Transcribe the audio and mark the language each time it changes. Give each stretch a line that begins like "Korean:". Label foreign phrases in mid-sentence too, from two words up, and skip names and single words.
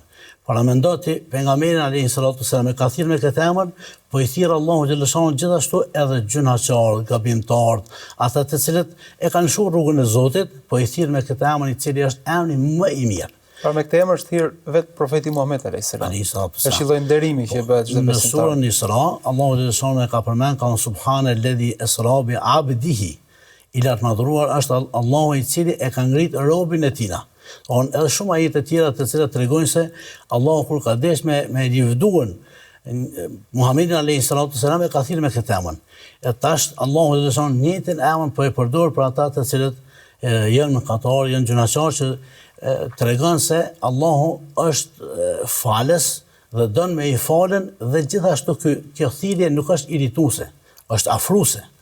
Albanian: Para mendoti pejgamberin
Arabic: عليه الصلاة والسلام
Albanian: e ka thirr me këtë emër, po i thirr Allahu xhaleshanu gjithashtu edhe gjunaqar, gabimtar, ata të cilët e kanë shohur rrugën e Zotit, po i thirr me këtë emër i cili është emri më i mirë. Pra me këtë emër është thirr vetë profeti Muhammed
Arabic: عليه السلام.
Albanian: Është lloj nderimi që bëhet çdo besimtar. Në surën Isra, Allahu xhaleshanu e ka përmend ka
Arabic: سبحان الذي أسرى بعبده.
Albanian: I lartë madhruar është Allahu i cili e ka ngrit robën e tina. Edhe shumë ajete të tjera të cilat tregojnë se Allahu kur ka desh me livduan Muhammedin
Arabic: عليه السلام
Albanian: e ka thirrë me këtë emër. E tash Allahu xhaleshanu njëjtin emër po e përdor për ata të cilët janë mëkatar, janë gjunaqar, që tregon se Allahu është falës dhe don me i falën, dhe gjithashtu kjo thirrje nuk është irrituese, është afruese.